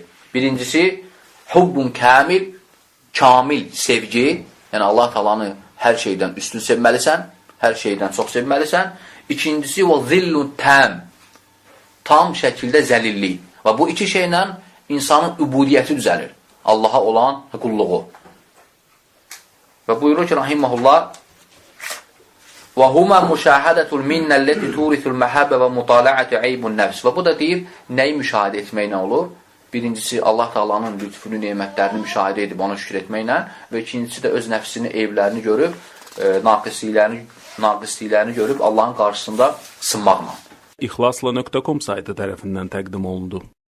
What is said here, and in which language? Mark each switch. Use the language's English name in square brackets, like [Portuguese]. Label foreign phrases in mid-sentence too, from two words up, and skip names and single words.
[Azerbaijani] Birincisi, [Arabic] حب كامل [Azerbaijani] sevgi, yəni Allah Taala'nı hər şeydən üstün sevməlisən, hər şeydən çox sevməlisən. İkincisi, və zillun tam şəkildə zəlillik. Və bu iki şeylə insanın übudiyyəti düzəlir. Allaha olan qulluğu. Və buyurur ki, rahiməhullah, [Arabic] وَهُمَا مُشَاهَدَةُ الْمِنَّ الَّتِي تُورِثُ الْمَحَبَّ وَمُطَالَعَةِ عَيْبُ النَّفْسِ. [Azerbaijani] Və bu da deyir, nəyi müşahidə etməklə olur? Birincisi, Allah Taala'nın lütfünü, nemətlərini müşahidə edib ona şükür etməklə və ikincisi də öz nəfsini, eyiblərini görüb, naqisliklərini görüb Allahın qarşısında sınmaqla. İxlasla.com saytı tərəfindən təqdim olundu.